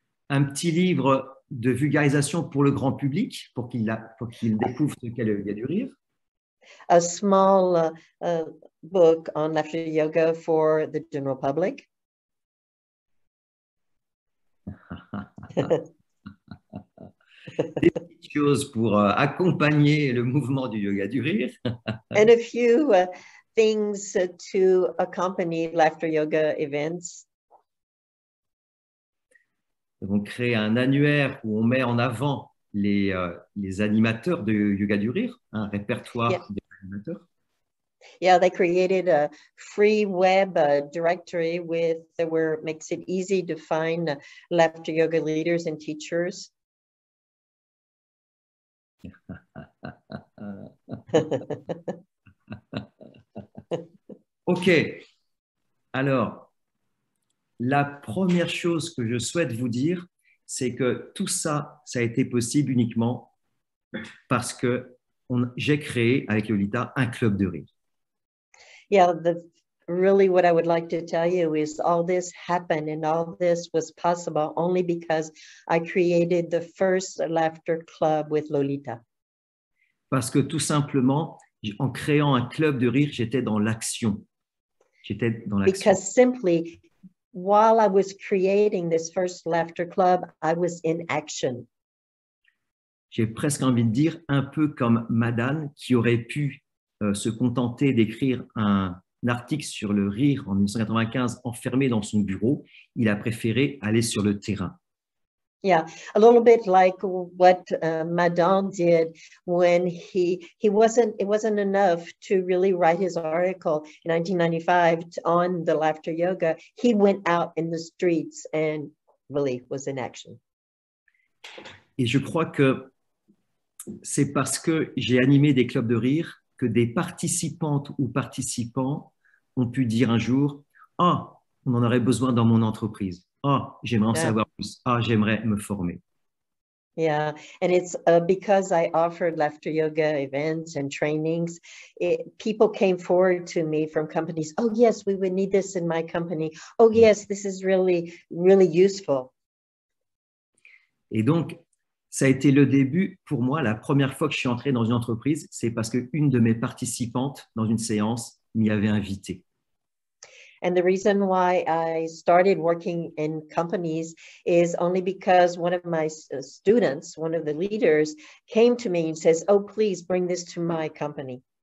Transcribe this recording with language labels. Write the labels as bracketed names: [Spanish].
[French] Un petit livre de vulgarisation pour le grand public, pour qu'il découvre ce qu'est le yoga du rire. [English] A small book on laughter yoga for the general public. [French] Des petites choses pour accompagner le mouvement du yoga du rire. [English] And a few things to accompany laughter yoga events. [French] Nous avons créé un annuaire où on met en avant les animateurs de yoga du rire, un répertoire des animateurs. [English] Yeah, they created a free web directory where it makes it easy to find laughter yoga leaders and teachers. OK. [French] Alors, la première chose que je souhaite vous dire, c'est que tout ça, ça a été possible uniquement parce que j'ai créé avec Lolita un club de rire. [English] Yeah, really what I would like to tell you is all this happened and all this was possible only because I created the first laughter club with Lolita. [French] Parce que tout simplement, en créant un club de rire, j'étais dans l'action. [English] Because simply, while I was creating this first laughter club, I was in action. [French] J'ai presque envie de dire un peu comme Madame qui aurait pu se contenter d'écrire un article sur le rire en 1995 enfermé dans son bureau. Il a préféré aller sur le terrain. [English] Yeah, a little bit like what Madame did when it wasn't enough to really write his article in 1995 on the laughter yoga. He went out in the streets and really was in action. [French] Et je crois que c'est parce que j'ai animé des clubs de rire que des participantes ou participants ont pu dire un jour, « Ah, on en aurait besoin dans mon entreprise. Ah, j'aimerais en savoir plus. Ah, j'aimerais me former. » [English] Yeah, and it's because I offered laughter yoga events and trainings, people came forward to me from companies. Oh, yes, we would need this in my company. Oh, yes, this is really, really useful. [French] Et donc, ça a été le début pour moi. La première fois que je suis entré dans une entreprise, c'est parce qu'une de mes participantes dans une séance m'y avait invité. [English] And the reason why I started working in companies is only because one of my students, one of the leaders, came to me and says, oh, please bring this to my company.